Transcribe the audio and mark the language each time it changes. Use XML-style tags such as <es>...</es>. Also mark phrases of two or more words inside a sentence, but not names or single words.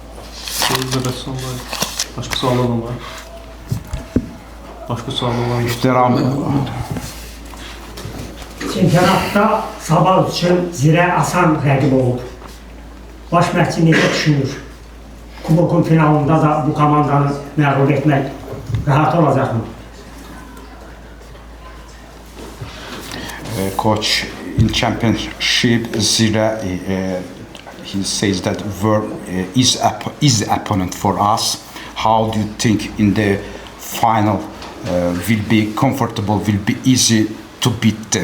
<az>Başqa sual olan var? Başqa sual olan İhtiram. Çempionatda Sabah üçün zirə asan rəqib olub. Baş məşqçi necə düşünür? Kubokun finalında da bu komandanı məğlub etmək rahat olacaqmı?</az> <en>Coach, in championship, Zira, he says that Verb is the opponent for us. How do you think in the final will be comfortable, will be easy to beat them?</en>